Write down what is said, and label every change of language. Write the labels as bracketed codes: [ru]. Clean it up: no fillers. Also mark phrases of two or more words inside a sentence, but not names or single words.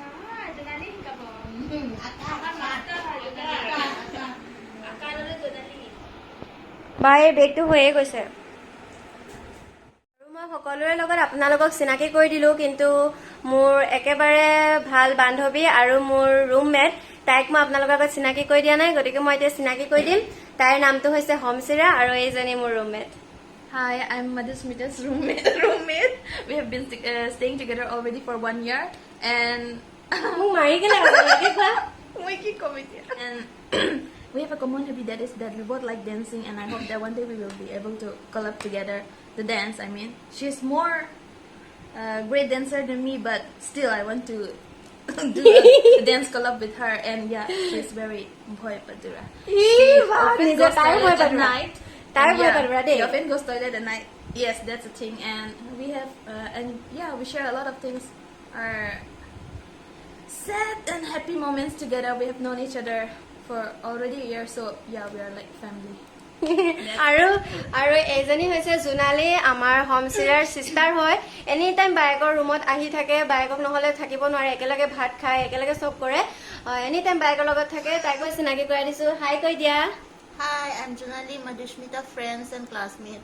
[as] বা এই বেগটো হৈয়ে গৈছে আৰু মই সকলোৰে লগত আপোনালোকক চিনাকি কৰি দিলোঁ কিন্তু মোৰ একেবাৰে ভাল বান্ধৱী আৰু মোৰ ৰুমমেট তাইক মই আপোনালোকৰ আগত চিনাকি কৰি দিয়া নাই গতিকে মই এতিয়া চিনাকি কৰি দিম তাইৰ নামটো হৈছে হমচিৰা আৰু এইজনী মোৰ ৰুমমেট [en] Hi, I'm Madhusmita's roommate. We have been staying together already for 1 year, and [as] মোক মাৰি কেলে [en] and we have a common hobby that is that we both like dancing, and I hope that one day we will be able to collab together to dance. I mean, she's more great dancer than me, but still I want to do a dance collab with her, and yeah, she's very boy padura. She often goes toilet at night. She often goes toilet at night. Yes, that's the thing, and we have and yeah, we share a lot of things. Our sad and happy moments together. We have known each other for already a year, so yeah, we are like family. [as] আৰু আৰু এইজনী হৈছে জোনালী আমাৰ হমচিৰাৰ চিষ্টাৰ হয় [en] any time [as] বায়েকৰ ৰুমত আহি থাকে বায়েকক নহ'লে থাকিব নোৱাৰে একেলগে ভাত খায় একেলগে চব কৰে [en] any time [as] বায়েকৰ লগত থাকে তাইকো চিনাকি কৰাই দিছোঁ হাই কৈ দিয়া [en] Hi, I'm Junali, Madhushmita friends and classmate.